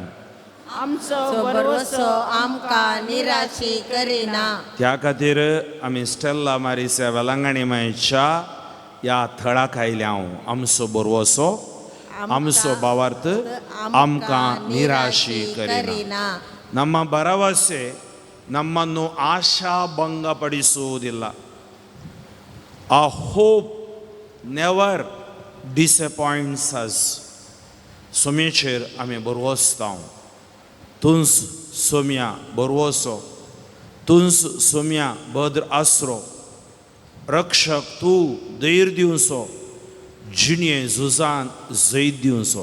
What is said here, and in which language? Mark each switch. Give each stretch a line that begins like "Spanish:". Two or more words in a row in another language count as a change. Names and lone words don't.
Konkani: आमचो बरवसो आमकां निराशी करिना. त्या खातीर आमी स्टेल्ला मारिसा वेलांगणी मायच्या ह्या थळाक आयल्या. आमचो बरवसो आमचो भावार्थ आमकां निराशी करिना.
Kannada: ನಮ್ಮ ಭರವಸೆ ನಮ್ಮನ್ನು ಆಶಾಭಂಗ ಪಡಿಸುವುದಿಲ್ಲ.
English: a hope never disappoints us.
Konkani: सोमेचेर आमी बरवसता. तुंस सोम्या बरवसो, तुंस सोम्या भद्र आसरो. रक्षक तूं धैर्य दिवचो, जिणये झुजान जैत दिवचो.